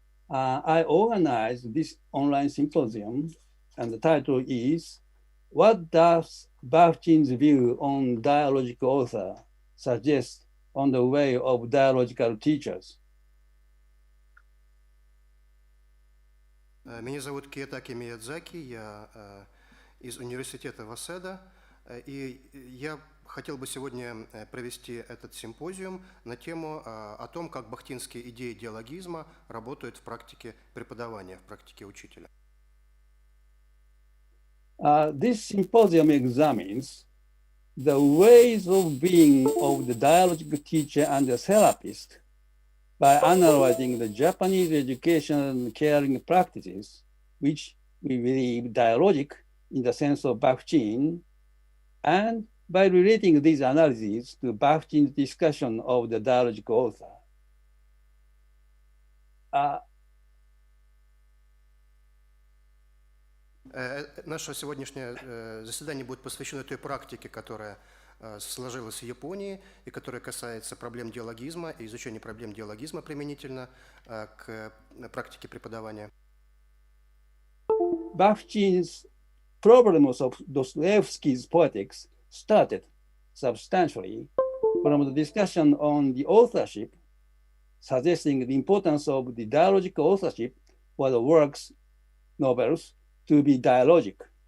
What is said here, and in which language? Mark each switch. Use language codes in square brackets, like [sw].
[en] I organized this online symposium, and the title is, "What does Bakhtin's view on dialogical author suggest on the way of dialogical teachers?" [ru] Меня зовут Киотаки Миядзаки, я из университета Васеда, и я хотел бы сегодня провести этот симпозиум на тему о том, как бахтинские идеи диалогизма работают в практике преподавания, в практике учителя. [en] This symposium examines the ways of being of the dialogical teacher and the therapist by analyzing the Japanese education and caring practices, which we believe dialogic in the sense of Bakhtin, and by relating these analyses to Bakhtin's discussion of the dialogical author. [ru] Наше сегодняшнее заседание будет посвящено той практике, которая сложилась в Японии и которая касается проблем диалогизма и изучения проблем диалогизма применительно к практике преподавания. [en] Bakhtin's problems of Dostoevsky's poetics started substantially from the discussion on the authorship, suggesting the importance of the dialogical authorship for the works, novels, to be dialogic.